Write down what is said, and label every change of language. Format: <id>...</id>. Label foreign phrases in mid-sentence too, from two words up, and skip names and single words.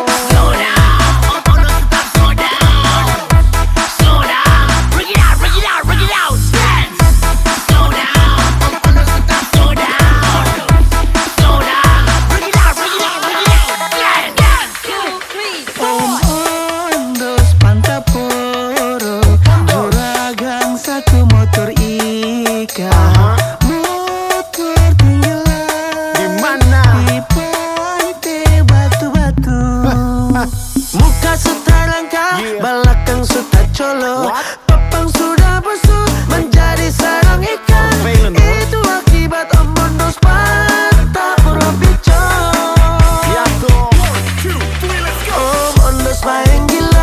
<en>Slow down, Ondos tetap slow down. Slow down, break it out, break it out, break it out. Dance. Slow down, Ondos tetap slow down. Slow down, break it out, break it out, break it out. Dance, dance. 2, 3, 4.</en> <abs>Ondos Pantaporo, Juragan satu motor ikan. Motor tenggelam Di mana? di pantai batu-batu. Muka sudah langka, belakang sudah colo. Papang sudah busuk, menjadi sarang ikan. Itu akibat Ondos Pantaporo bico. Ondos main</abs>